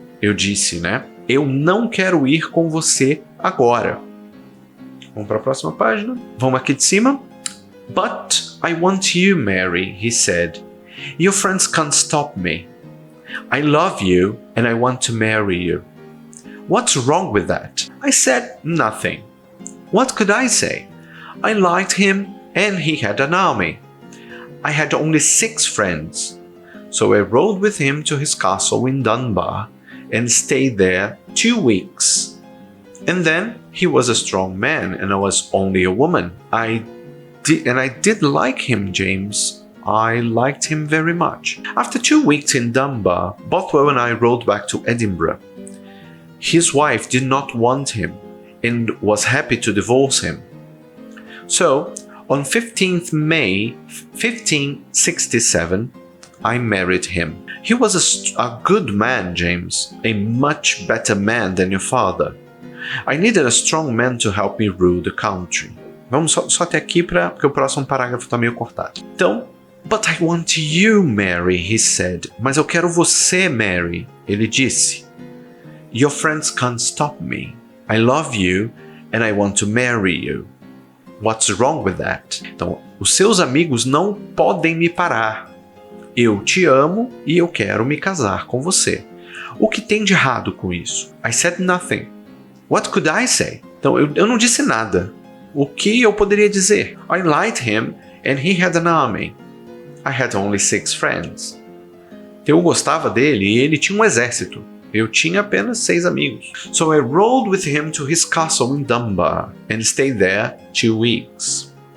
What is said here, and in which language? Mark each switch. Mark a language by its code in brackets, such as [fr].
[pt] Eu disse, né? Eu não quero ir com você agora. Vamos para a próxima página. Vamos aqui de cima. [en] But I want you, Mary, he said. Your friends can't stop me. I love you and I want to marry you. What's wrong with that? I said nothing. What could I say? I liked him and he had an army. I had only 6 friends. So I rode with him to his castle in Dunbar and stayed there 2 weeks. And then he was a strong man and I was only a woman. I did like him, James. I liked him very much. After 2 weeks in Dunbar, Bothwell and I rode back to Edinburgh. His wife did not want him and was happy to divorce him. So, on 15th May 1567, I married him. He was a good man, James, a much better man than your father. I needed a strong man to help me rule the country. [pt] Vamos só até aqui porque o próximo parágrafo está meio cortado. Então, [en] but I want you, Mary, he said. [pt] Mas eu quero você, Mary, ele disse. [en] Your friends can't stop me. I love you and I want to marry you. What's wrong with that? [pt] Então, os seus amigos não podem me parar. Eu te amo e eu quero me casar com você. O que tem de errado com isso? [en] I said nothing. What could I say? [pt] Então, eu não disse nada. O que eu poderia dizer? [en] I liked him and he had an army. I had only 6 friends. [pt] Eu gostava dele e ele tinha um exército. Eu tinha apenas 6 amigos. [en] So I rode with him to his castle in Dunbar and stayed there 2 weeks.